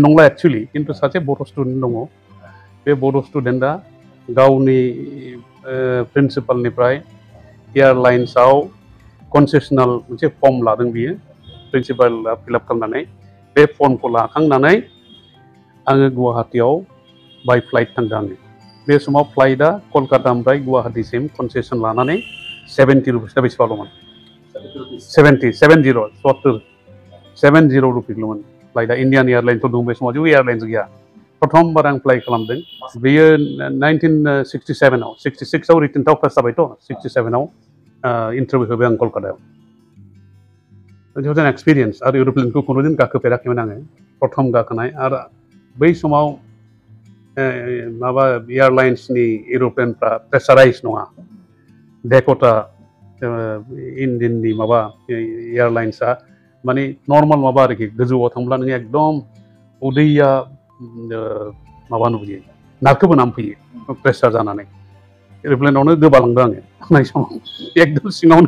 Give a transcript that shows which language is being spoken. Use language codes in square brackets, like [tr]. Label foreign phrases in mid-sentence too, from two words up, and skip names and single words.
[brx] नंला एक्सुवेलि खिन्थु सासे बर' स्टुडेन्ट दङ बे बर' स्टुडेन्टआ गावनि प्रिन्सिपालनिफ्राय एयारलाइन्सआव कनसेसनेल मोनसे फर्म लादों बियो प्रिन्सिपाला फिलआप खालामनानै बे फर्मखौ लाखांनानै आङो गुवाहाटियाव [en] by flight [brx] थांदों आङो बे समाव फ्लाइटआ कलकातानिफ्राय गुवाहाटिसिम कनसेसन लानानै 70 रुपिसआ बेसेबांल'मोन 70 रुपिसल'मोन फ्लाइटआ इन्डियान एयारलाइन्सफोर दं बे समाव जेबो एयारलाइन्स गैया प्रथमबार आं फ्लाइ खालामदों बेयो 1967 आव 66 आव रिटेनआव पास जाबायथ' 67 आव इन्टारभिउ होबाय आं कलकातायाव [en] it was an experience [brx] आरो एर'प्लेनखौ खुनुदिन गाखोफेराखैमोन आङो प्रथम गाखोनाय आरो बै समाव माबा एयारलाइन्सनि एर'प्लेनफ्रा प्रेसाराइज नङा डेक'टा इन्डियाननि माबा एयारलाइन्सआ माने नर्माल माबा आरोखि गोजौआव थांब्ला नों एकदम उदैया माबा नुयो नारखोबोनानै फैयो प्रेसार जानानै एर'प्लेनावनो गोबालांदों आङो थांनाय समाव एकदम सिङावनो